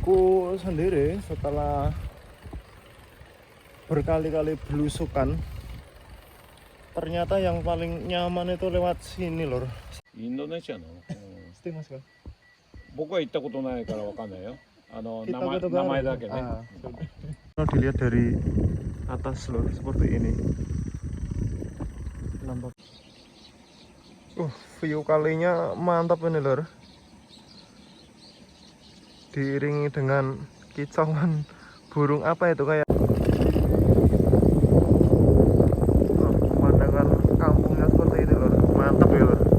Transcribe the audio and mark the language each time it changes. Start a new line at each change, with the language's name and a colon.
Indonesian: Aku sendiri setelah berkali-kali belusukan, ternyata yang paling nyaman itu lewat sini lor.
Japanese: インドネシアの、知ってますか? 僕は行ったことないからわかんないよ。
Indonesian: Kita ke
Japanese: 前だけね。
Indonesian: Kalau dilihat dari atas lor, seperti ini. Nampak. View kalinya mantap ini lor. Diiringi dengan kicauan burung apa itu kayak pemandangan kampungnya seperti ini lor. Mantap ya lor.